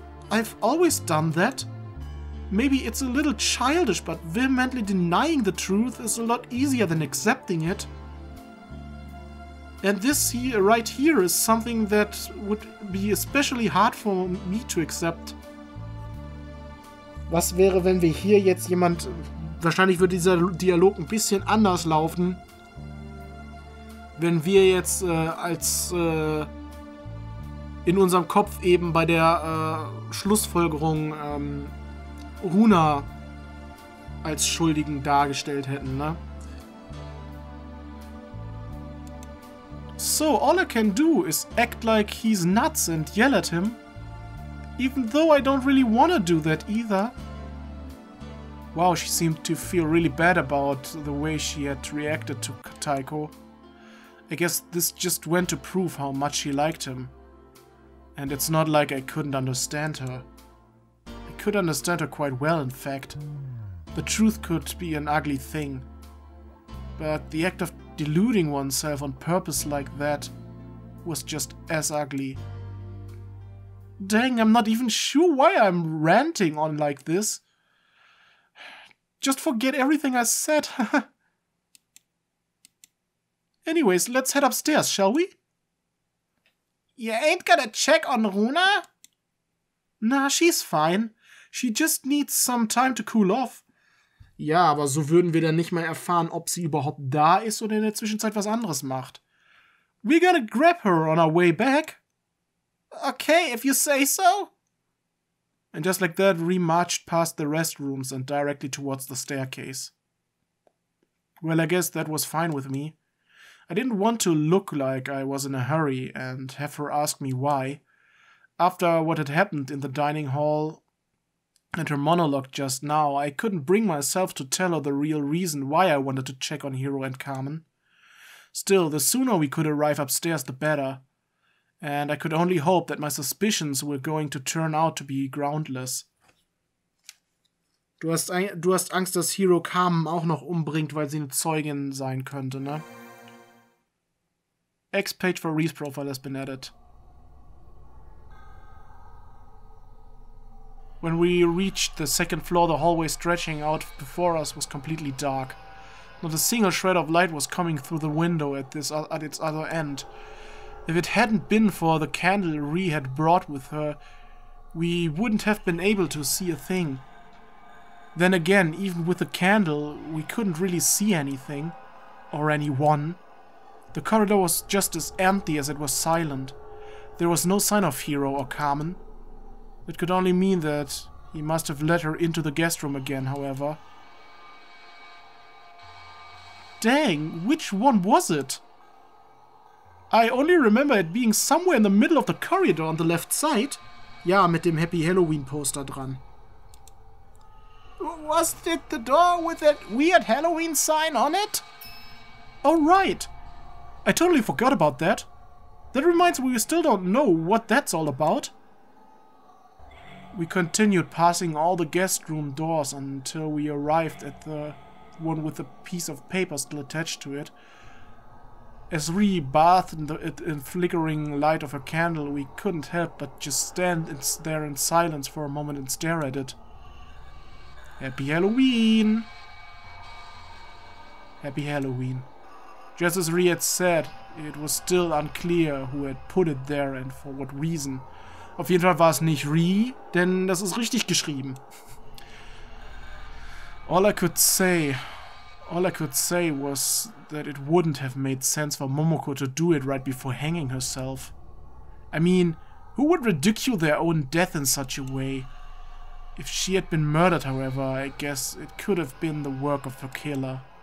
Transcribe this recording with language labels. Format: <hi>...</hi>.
<en>I've always done that. Maybe it's a little childish, but vehemently denying the truth is a lot easier than accepting it. And this here, right here is something that would be especially hard for me to accept.</en> <de>Was wäre, wenn wir hier jetzt jemand... Wahrscheinlich würde dieser Dialog ein bisschen anders laufen. Wenn wir jetzt in unserem Kopf eben bei der Schlussfolgerung Runa als Schuldigen dargestellt hätten, ne?</de> <en>So, all I can do is act like he's nuts and yell at him. Even though I don't really want to do that either. Wow, she seemed to feel really bad about the way she had reacted to Taiko. I guess this just went to prove how much she liked him. And it's not like I couldn't understand her. I could understand her quite well, in fact. The truth could be an ugly thing. But the act of deluding oneself on purpose like that was just as ugly. Dang, I'm not even sure why I'm ranting on like this. Just forget everything I said. Anyways, let's head upstairs, shall we? You ain't gonna check on Runa? Nah, she's fine. She just needs some time to cool off.</en> <de>Ja, aber so würden wir dann nicht mal erfahren, ob sie überhaupt da ist oder in der Zwischenzeit was anderes macht.</de> <en>We're gonna grab her on our way back. Okay, if you say so. And just like that, Rie marched past the restrooms and directly towards the staircase. Well, I guess that was fine with me. I didn't want to look like I was in a hurry and have her ask me why. After what had happened in the dining hall and her monologue just now, I couldn't bring myself to tell her the real reason why I wanted to check on Hiro and Carmen. Still, the sooner we could arrive upstairs, the better. And I could only hope that my suspicions were going to turn out to be groundless.</en> <de>Du hast Angst, dass Hiro Carmen auch noch umbringt, weil sie eine Zeugin sein könnte, ne?</de> <en>X-Page for Rie's profile has been added. When we reached the second floor, the hallway stretching out before us was completely dark. Not a single shred of light was coming through the window at its other end. If it hadn't been for the candle Rie had brought with her, we wouldn't have been able to see a thing. Then again, even with the candle, we couldn't really see anything. Or anyone. The corridor was just as empty as it was silent. There was no sign of Hiro or Carmen. It could only mean that he must have let her into the guest room again, however. Dang, which one was it? I only remember it being somewhere in the middle of the corridor on the left side.</en> <de>Ja, mit dem Happy Halloween Poster dran.</de> <en>Was it the door with that weird Halloween sign on it? Oh, right. I totally forgot about that. That reminds me we still don't know what that's all about. We continued passing all the guest room doors until we arrived at the one with a piece of paper still attached to it. As Rie bathed in the flickering light of her candle, we couldn't help but just stand there in silence for a moment and stare at it. Happy Halloween! Happy Halloween. Just as Rie had said, it was still unclear who had put it there and for what reason.</en> <de>Auf jeden Fall war es nicht Rie, denn das ist richtig geschrieben.</de> <en>All I could say, All I could say was that it wouldn't have made sense for Momoko to do it right before hanging herself. I mean, who would ridicule their own death in such a way? If she had been murdered, however, I guess it could have been the work of her killer.</en>